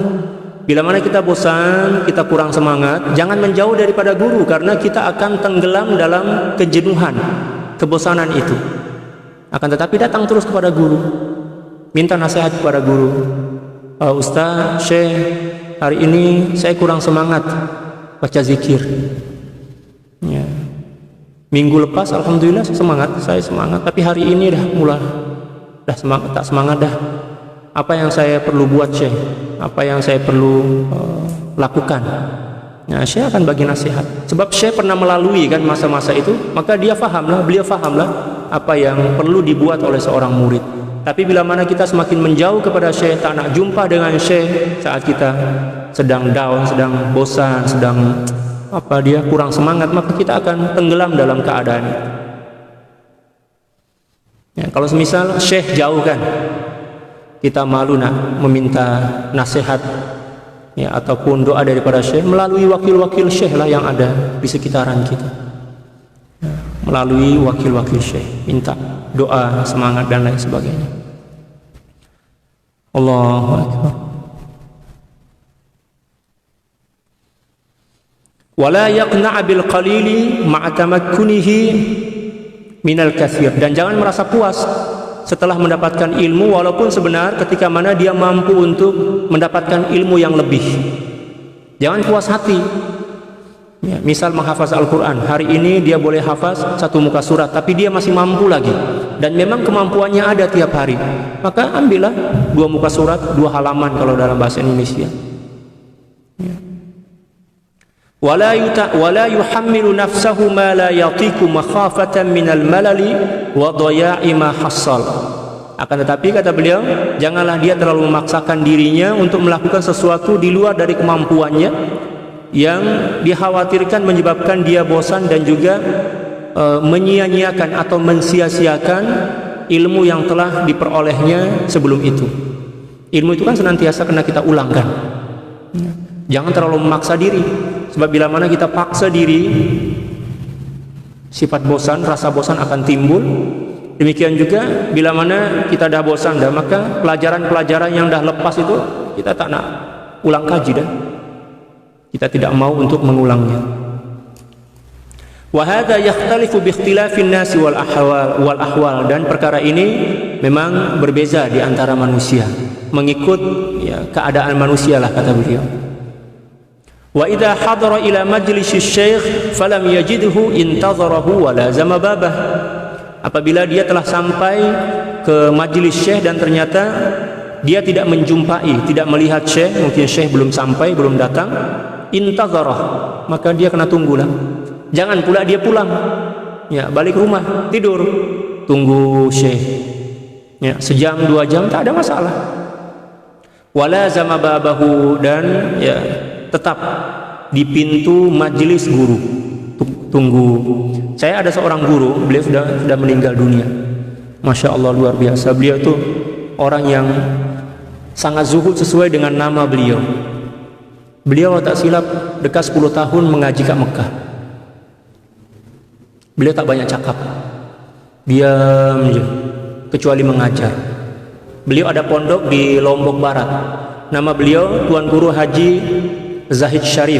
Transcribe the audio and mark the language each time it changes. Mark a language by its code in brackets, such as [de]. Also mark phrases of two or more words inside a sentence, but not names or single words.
[ms] Bila mana kita bosan, kita kurang semangat, jangan menjauh daripada guru, karena kita akan tenggelam dalam kejenuhan, kebosanan itu. Akan tetapi datang terus kepada guru, minta nasihat kepada guru. Ustaz, Syekh, hari ini saya kurang semangat baca zikir, ya. Minggu lepas alhamdulillah saya semangat, tapi hari ini dah semangat, tak semangat dah. Apa yang saya perlu buat, Syekh? Apa yang saya perlu lakukan? Nah, Syekh akan bagi nasihat, sebab Syekh pernah melalui kan masa-masa itu, maka beliau fahamlah apa yang perlu dibuat oleh seorang murid. Tapi bila mana kita semakin menjauh kepada Syekh, tak nak jumpa dengan Syekh saat kita sedang down, sedang bosan, sedang kurang semangat, maka kita akan tenggelam dalam keadaan itu. Ya, kalau semisal Syekh jauh kan, kita malu nak meminta nasihat, ya, ataupun doa daripada Syekh melalui wakil-wakil Syekh lah yang ada di sekitaran kita, ya, melalui wakil-wakil Syekh, minta doa, semangat dan lain sebagainya. [ar] الله أكبر. ولا يقنع بالقليل مع تمكنه من الكثير, [ms] dan jangan merasa puas setelah mendapatkan ilmu, walaupun sebenar ketika mana dia mampu untuk mendapatkan ilmu yang lebih. Jangan puas hati, ya, misal menghafaz Al-Quran, hari ini dia boleh hafaz satu muka surat, tapi dia masih mampu lagi, dan memang kemampuannya ada tiap hari, maka ambillah 2 muka surat, 2 halaman kalau dalam bahasa Indonesia, ya. [ar] ولا يحمل نفسه ما لا يطيق مخافة من الملل وضياع ما حصل. [ms] Akan tetapi kata beliau, janganlah dia terlalu memaksakan dirinya untuk melakukan sesuatu di luar dari kemampuannya, yang dikhawatirkan menyebabkan dia bosan dan juga menyia-nyiakan atau mensia-siakan ilmu yang telah diperolehnya sebelum itu. Ilmu itu kan senantiasa kena kita ulangkan. Jangan terlalu memaksa diri, sebab bila mana kita paksa diri, sifat bosan, rasa bosan akan timbul. Demikian juga bila mana kita dah bosan dah, maka pelajaran-pelajaran yang dah lepas itu kita tak nak ulang kaji dah. Kita tidak mau untuk mengulangnya. [ar] وهذا يختلف باختلاف الناس والأحوال, [ms] dan perkara ini memang berbeza di antara manusia, mengikut, ya, keadaan manusia lah, kata beliau. [ar] وإذا حضر إلى مجلس الشيخ فلم يجده انتظره ولزم بابه. [ms] Apabila dia telah sampai ke majlis syekh dan ternyata dia tidak menjumpai, tidak melihat Syekh, mungkin Syekh belum sampai, belum datang, intazarah, maka dia kena tunggulah. Jangan pula dia pulang, ya, balik rumah, tidur, tunggu Syekh, ya, sejam 2 jam tak ada masalah. [ar] ولزم بابه, [ms] dan ya tetap di pintu majelis guru, tunggu. Saya ada seorang guru, beliau sudah meninggal dunia. [ar] ما شاء الله, [ms] luar biasa. Beliau itu orang yang sangat zuhud sesuai dengan nama beliau. Beliau tak silap dekat 10 tahun mengaji kat Mekah. Beliau tak banyak cakap, diam je, kecuali mengajar. Beliau ada pondok di Lombok Barat. Nama beliau Tuan Guru Haji Zahid Syarif.